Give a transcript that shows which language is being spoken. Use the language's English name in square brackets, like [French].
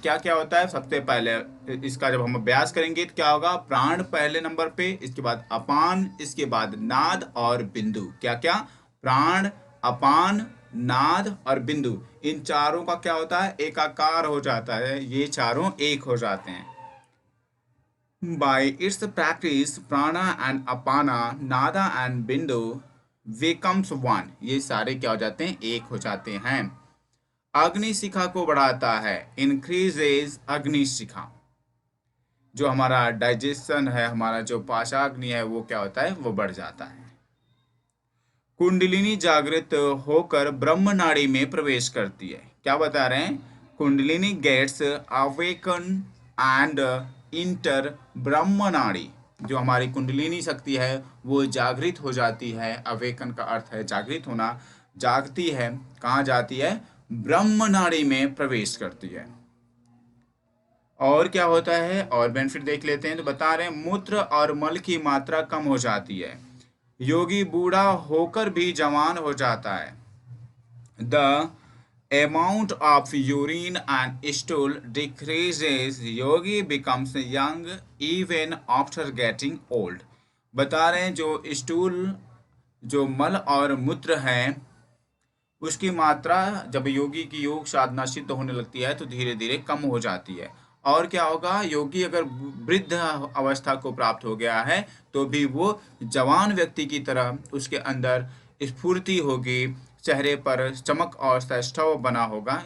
[Hindi] क्या क्या होता है, सबसे पहले इसका जब हम अभ्यास करेंगे तो क्या होगा, प्राण पहले नंबर पे, इसके बाद अपान, इसके बाद नाद और बिंदु। क्या क्या, प्राण, अपान, नाद और बिंदु, इन चारों का क्या होता है, एकाकार हो जाता है। ये चारों एक हो जाते हैं। [English] By its practice, prana and apana, nada and bindu becomes one। [Hindi] ये सारे क्या हो जाते हैं, एक हो जाते हैं। अग्नि शिखा को बढ़ाता है, इंक्रीजेज अग्नि शिखा। जो हमारा डाइजेशन है, हमारा जो पाशाग्नि है, वो क्या होता है, वो बढ़ जाता है। कुंडलिनी जागृत होकर ब्रह्म नाड़ी में प्रवेश करती है। क्या बता रहे हैं, kundalini [English] gets awaken and enter [Hindi] ब्रह्म नाड़ी। जो हमारी कुंडलिनी शक्ति है वो जागृत हो जाती है। अवेकन का अर्थ है जागृत होना, जागती है, कहाँ जाती है, ब्रह्म नाड़ी में प्रवेश करती है। और क्या होता है, और बेनिफिट देख लेते हैं। तो बता रहे हैं मूत्र और मल की मात्रा कम हो जाती है। योगी बूढ़ा होकर भी जवान हो जाता है। [English] The amount of urine and stool decreases, yogi becomes young even after getting old। [Hindi] बता रहे हैं जो स्टूल, जो मल और मूत्र है, उसकी मात्रा जब योगी की योग साधना सिद्ध होने लगती है तो धीरे धीरे कम हो जाती है। और क्या होगा, योगी अगर वृद्ध अवस्था को प्राप्त हो गया है तो भी वो जवान व्यक्ति की तरह उसके अंदर स्फूर्ति होगी, चेहरे पर चमक और सौष्ठव बना होगा।